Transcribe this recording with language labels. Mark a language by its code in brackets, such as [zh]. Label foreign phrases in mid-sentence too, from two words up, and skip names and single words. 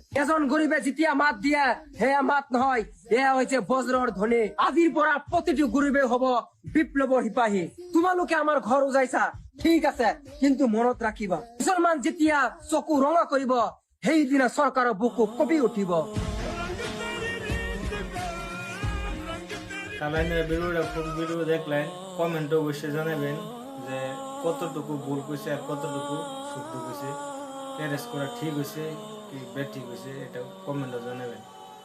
[as] এজন গৰীবে যেতিয়া মাত দিয়ে সেয়া মাত নহয়, এয়া হৈছে বজ্ৰৰ ধ্বনি। আজিৰ পৰা প্ৰতিটো গৰীবে হব বিপ্লৱৰ সিপাহী। তোমালোকে আমাৰ ঘৰ উজাইছা ঠিক আছে, কিন্তু মনত ৰাখিবা মুছলমান যেতিয়া চকু ৰঙা কৰিব সেইদিনা চৰকাৰৰ বুকু কঁপি উঠিব। [bn] তাহলে ভিডিওটা [en] full video [bn] দেখলেন, কমেন্টে অবশ্যই জানাবেন যে কতটুকু ভুল কইছে আর কতটুকু শুদ্ধ কইছে, টেরেস করা ঠিক হয়েছে কি ব্যাড ঠিক হয়েছে, এটা কমেন্টে জানাবেন।